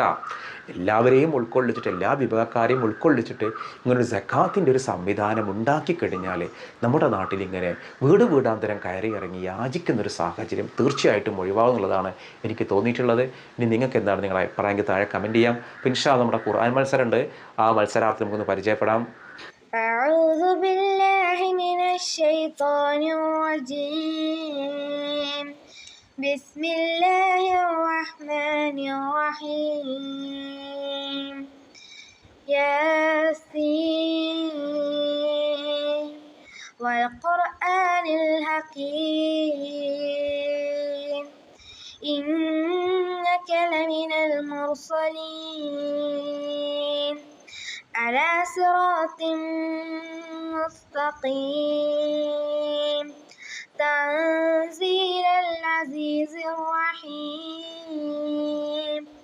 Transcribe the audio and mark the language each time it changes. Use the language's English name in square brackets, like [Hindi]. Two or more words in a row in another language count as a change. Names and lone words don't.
[Malayalam] എല്ലാവരെയും ഉൾക്കൊള്ളിച്ചിട്ട്, എല്ലാ വിഭാഗക്കാരെയും ഉൾക്കൊള്ളിച്ചിട്ട് ഇങ്ങനൊരു സക്കാത്തിൻ്റെ ഒരു സംവിധാനം ഉണ്ടാക്കി കഴിഞ്ഞാൽ നമ്മുടെ നാട്ടിൽ ഇങ്ങനെ വീടാന്തരം കയറി ഇറങ്ങി യാചിക്കുന്നൊരു സാഹചര്യം തീർച്ചയായിട്ടും ഒഴിവാകുന്നുള്ളതാണ് എനിക്ക് തോന്നിയിട്ടുള്ളത്. ഇനി നിങ്ങൾക്ക് എന്താണ് നിങ്ങളുടെ അഭിപ്രായം താഴെ കമൻറ്റ് ചെയ്യാം. [Arabic] إن شاء الله [Malayalam] നമ്മുടെ ഖുർആൻ മത്സരമുണ്ട്. ആ മത്സരാർത്ഥി നമുക്കൊന്ന് പരിചയപ്പെടാം. [Arabic] أعوذ بالله من الشيطان الرجيم. بسم الله الرحمن الرحيم. ياسين والقرآن الحكيم إنك لمن المرسلين على صراط مستقيم تنزيل العزيز الرحيم